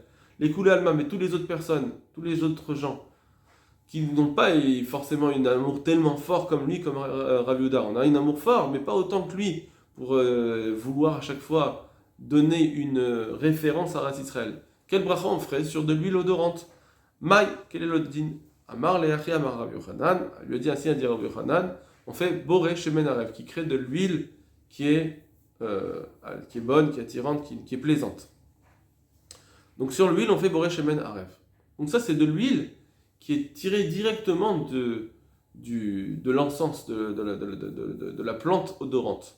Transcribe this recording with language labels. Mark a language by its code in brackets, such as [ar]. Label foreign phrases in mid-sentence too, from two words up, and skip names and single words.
[fr] Les [he] כולי עלמא, [fr] mais toutes les autres personnes, tous les autres gens qui n'ont pas forcément un amour tellement fort comme lui, comme Rav Yehuda. On a un amour fort, mais pas autant que lui pour vouloir à chaque fois donner une référence à Eretz Israël. Quel bracha on ferait sur de l'huile odorante? Maï, quel est le din? [he] אמר ליה הכי אמר רב יוחנן, [fr] il lui a dit ainsi à dire Rav Yochanan, on fait [he] בורא שמן ערב, [fr] qui crée de l'huile qui est bonne, qui est attirante, qui est plaisante. Donc sur l'huile, on fait [he] בורא שמן ערב. [fr] Donc ça, c'est de l'huile qui est tirée directement de l'encens, de la plante odorante.